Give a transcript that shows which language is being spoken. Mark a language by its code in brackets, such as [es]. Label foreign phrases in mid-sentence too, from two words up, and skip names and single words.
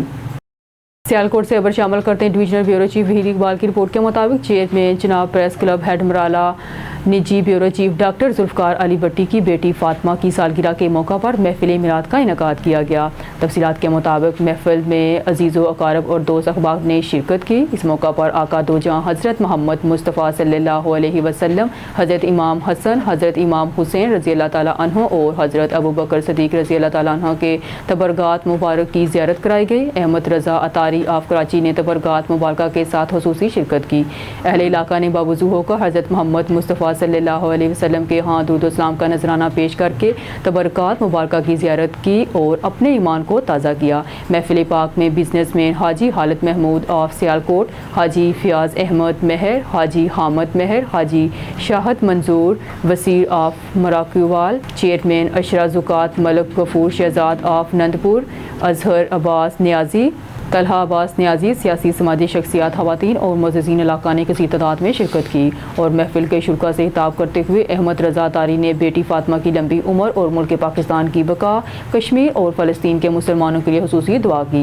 [ur] سیالکوٹ سے خبر شامل کرتے ہیں. [en] Divisional Bureau Chief [ur] وحید اقبال کی رپورٹ کے مطابق چیئرمین جناب پریس کلب ہیڈ مرالہ نجی [en] Bureau Chief [ur] ڈاکٹر ذوالفقار علی بھٹی کی بیٹی فاطمہ کی سالگرہ کے موقع پر محفل میلاد کا انعقاد کیا گیا. تفصیلات کے مطابق محفل میں عزیز و اقارب اور دوست احباب نے شرکت کی. اس موقع پر آقا دو جہاں حضرت محمد مصطفیٰ [ar] صلى الله عليه وسلم, [ur] حضرت امام حسن، حضرت امام حسین [ar] رضي الله تعالى عنه [ur] اور حضرت ابو بکر صدیق [ar] رضي الله تعالى عنه [ur] کے تبرکات مبارک کی زیارت کرائی گئی. احمد رضا عطاری آف کراچی نے تبرکات مبارک کے ساتھ خصوصی شرکت کی. اہل علاقہ نے باوضو ہو کر حضرت محمد مصطفیٰ [ar] صلى الله عليه وسلم [ur] کے یہاں درود و سلام کا نذرانہ پیش کر کے تبرکات مبارک کی زیارت کی اور اپنے ایمان کو تازہ کیا. محفل پاک میں بزنس مین حاجی حالد محمود آف سیالکوٹ, حاجی فیاض احمد مہر، حاجی حامد مہر، حاجی شاہد منظور وسیر آف مراکووال، چیئرمین عشرہ زکوٰۃ ملک غفور شہزاد آف نندپور، اظہر عباس نیازی، طلحہ عباس نیازی، سیاسی سماجی شخصیات، خواتین اور معززین علاقہ نے کسی تعداد میں شرکت کی. اور محفل کے شروع سے خطاب کرتے ہوئے احمد رضا تاری نے بیٹی فاطمہ کی لمبی عمر اور ملک پاکستان کی بقا، کشمیر اور فلسطین کے مسلمانوں کے لیے خصوصی دعا کی.